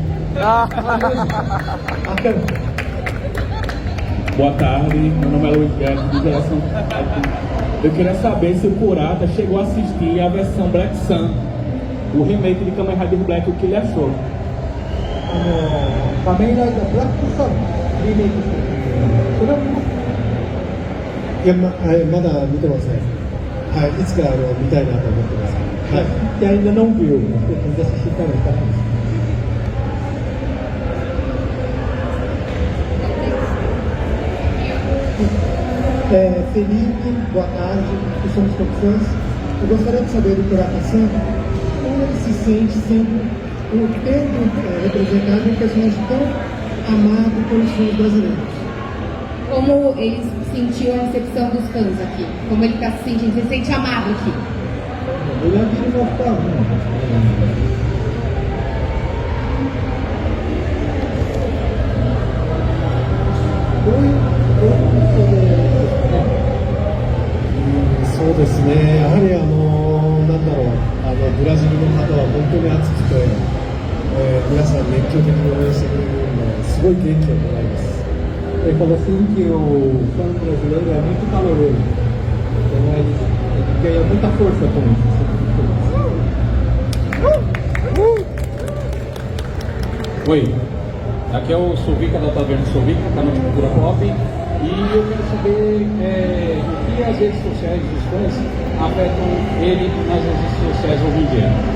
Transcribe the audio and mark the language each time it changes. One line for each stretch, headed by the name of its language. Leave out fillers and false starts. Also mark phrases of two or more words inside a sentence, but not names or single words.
Portuguese: Boa tarde, meu nome é Luiz Guedes, de Geração. Eu queria saber se o Kurata chegou a assistir a versão Black Sun, o remake de Kamen Rider Black, o que ele achou. Kamen Rider Black Sun remake.
Japanese: いや、まだ見てません。はい、いつか見たいなと思ってます。はい。
Portuguese: Que ainda não viu, mas pretende assistir também, tá? Felipe, boa tarde, que somos tokusans. Eu gostaria de saber do Kurata-san como ele se sente sendo representado um personagem tão amado pelos fãs brasileiros. Como ele sentiu a recepção dos fãs aqui? Como ele está se sentindo? Ele se sente amado aqui? Ele é filho imortal, né?
Japanese: そうですね、やはりなんだろう、ブラジルの方は本当に熱くて、皆さん熱狂的に応援してくれるのですごい元気をもらいます。
Portuguese: Ele falou assim que o fã brasileiro é muito caloroso. ele ganha muita força com isso. Oi, aqui é o Sovica da Taverna Sovica, canal de cultura pop, e eu quero saber o que as redes sociais dos fãs afetam ele nas redes sociais hoje em dia.